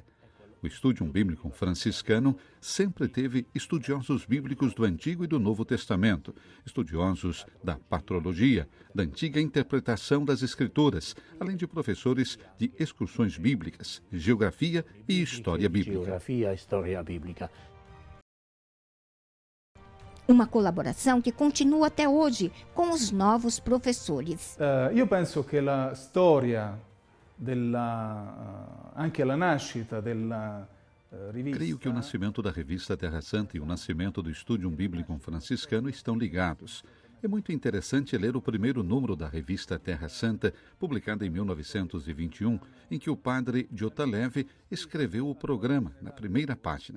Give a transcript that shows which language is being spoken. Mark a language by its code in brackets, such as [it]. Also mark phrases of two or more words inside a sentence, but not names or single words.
[pt] O Estúdio Bíblico Franciscano sempre teve estudiosos bíblicos do Antigo e do Novo Testamento, estudiosos da patrologia, da antiga interpretação das Escrituras, além de professores de excursões bíblicas, geografia e história bíblica. Uma colaboração que continua até hoje com os novos professores. Eu penso que a história [it] anche la nascita della rivista. [pt] Creio que o nascimento da revista Terra Santa e o nascimento do Estúdio Bíblico Franciscano estão ligados. É muito interessante ler o primeiro número da revista Terra Santa, publicada em 1921, em que o padre Diotalev escreveu o programa na primeira página.